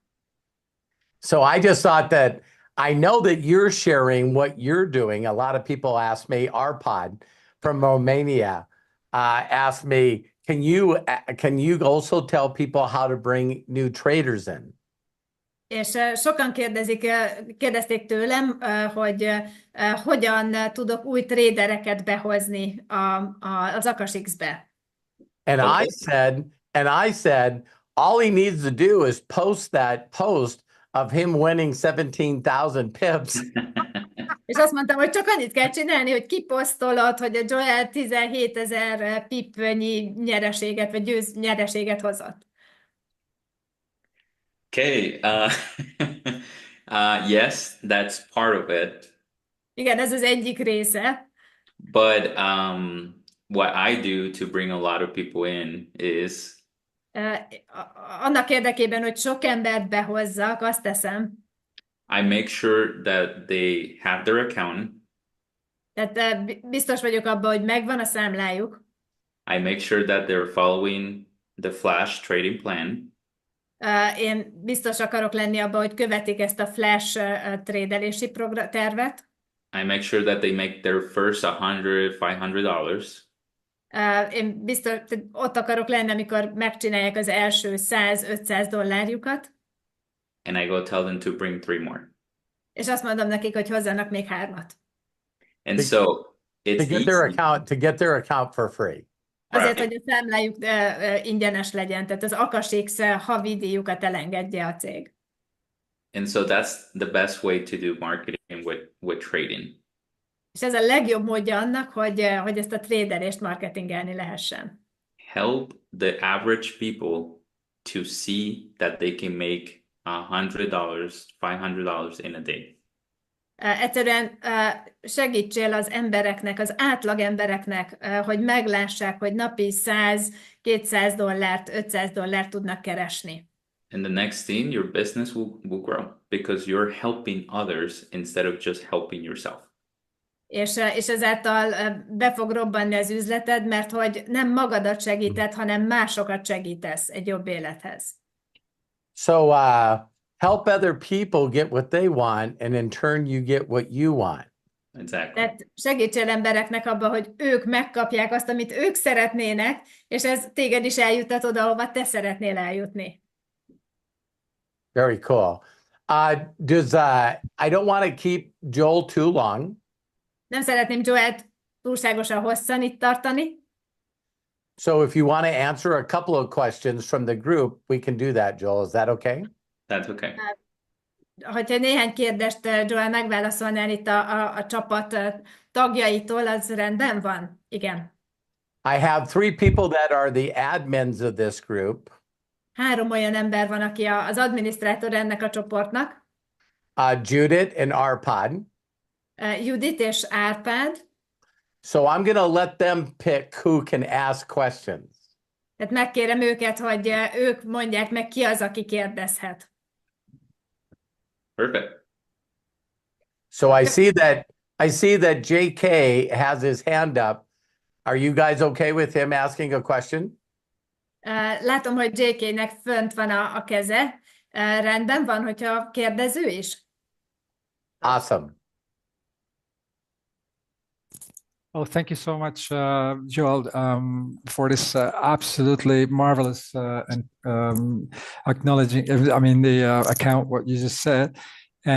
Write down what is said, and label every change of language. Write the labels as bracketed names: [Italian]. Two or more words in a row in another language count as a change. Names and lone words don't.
[English] So I just thought that I know that you're sharing what you're doing. A lot of people ask me, Arpad from Romania asked me, can you also tell people how to bring new traders in? [Hungarian] És sokan kérdezték tőlem, hogy hogyan tudok új tradereket behozni az Akashx-be. [English] And I said, all he needs to do is post that post of him winning 17,000 pips. [Hungarian] És azt mondtam, hogy csak annyit kell csinálni, hogy kiposztolod, hogy a Joel 17 000 pipnyi nyereséget, vagy nyereséget hozott. [English] Okay. Yes, that's part of it. [Hungarian] Igen, ez az egyik része. [English] But what I do to bring a lot of people in is [Hungarian] Annak érdekében, hogy sok embert behozzak, azt teszem. [English] I make sure that they have their account. [Hungarian] Tehát biztos vagyok abban, hogy megvan a számlájuk. [English] I make sure that they're following the flash trading plan. [Hungarian] Én biztos akarok lenni abban, hogy követik ezt a flash tradelési tervet. [English] I make sure that they make their first $100, $500. [Hungarian] Én biztos ott akarok lenni, amikor megcsinálják az első 100-500 dollárjukat. [English] And I go tell them to bring 3 more. [Hungarian] És azt mondom nekik, hogy hozzanak még 3-at. [English] And so it's to get their account for free. [Hungarian] Azért, hogy a számlájuk ingyenes legyen, tehát az Akashx havi díjukat elengedje a cég. [English] And so that's the best way to do marketing with trading. [Hungarian] És ez a legjobb módja annak, hogy ezt a traderést marketingelni lehessen. [English] Help the average people to see that they can make $100, $500 in a day. [Hungarian] Egyszerűen segítsél az embereknek, az átlag embereknek, hogy meglássák, hogy napi 100-200 dollárt, 500 dollárt tudnak keresni. [English] And the next thing, your business will grow because you're helping others instead of just helping yourself. [Hungarian] És ezáltal be fog robbanni az üzleted, mert hogy nem magadat segíted, hanem másokat segítesz egy jobb élethez. [English] So help other people get what they want, and in turn you get what you want. Exactly. [Hungarian] Tehát segítsél embereknek abba, hogy ők megkapják azt, amit ők szeretnének, és ez téged is eljutat oda, ahova te szeretnél eljutni. [English] Very cool. I don't want to keep Joel too long. [Hungarian] Nem szeretném Joelt túlságosan hosszan itt tartani. [English] So if you want to answer a couple of questions from the group, we can do that, Joel. Is that okay? That's okay. [Hungarian] Hogyha néhány kérdést Joel megválaszolnál itt a csapat tagjaitól, az rendben van? Igen. [English] I have 3 people that are the admins of this group. [Hungarian] 3 olyan ember van, aki az adminisztrátor ennek a csoportnak. [English] Judith and Arpad. [Hungarian] Judit és Árpád. [English] So I'm going to let them pick who can ask questions. [Hungarian] Tehát megkérem őket, hogy ők mondják meg, ki az, aki kérdezhet. [English] Perfect. So I see that JK has his hand up. Are you guys okay with him asking a question? [Hungarian] Látom, hogy JK-nek fönt van a keze. Rendben van, hogyha kérdező is? [English] Awesome. Oh, thank you so much, Joel, for this absolutely marvelous and acknowledging, I mean, the account, what you just said.